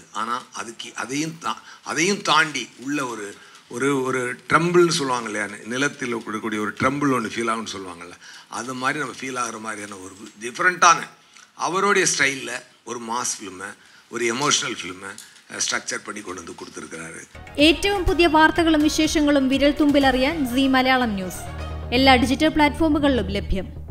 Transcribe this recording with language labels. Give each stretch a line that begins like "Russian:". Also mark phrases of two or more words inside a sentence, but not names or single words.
Tamil: ஆனால் அதையும் தாண்டி உள்ள ஒரு ட்ரம்பிள்னு சொல்லுவாங்க இல்லையா, நிலத்தில் கொடுக்கக்கூடிய ஒரு ட்ரம்பிள் ஒன்று ஃபீல் ஆகும்னு சொல்லுவாங்கள்ல, அது மாதிரி நம்ம ஃபீல் ஆகிற மாதிரியான ஒரு டிஃப்ரெண்ட்டான அவருடைய ஸ்டைலில் ஒரு
English: mass film,
Tamil: ஒரு
English: emotional film
Malayalam: സ്ട്രക്ചർ പണി കൊണ്ടു കൊടുത്തിരിക്കുന്നത്. ഏറ്റവും പുതിയ വാർത്തകളും വിശേഷങ്ങളും വിരൽ തുമ്പിലറിയാൻ സീ മലയാളം ന്യൂസ് എല്ലാ
English: digital platforms
Malayalam: ലഭ്യം.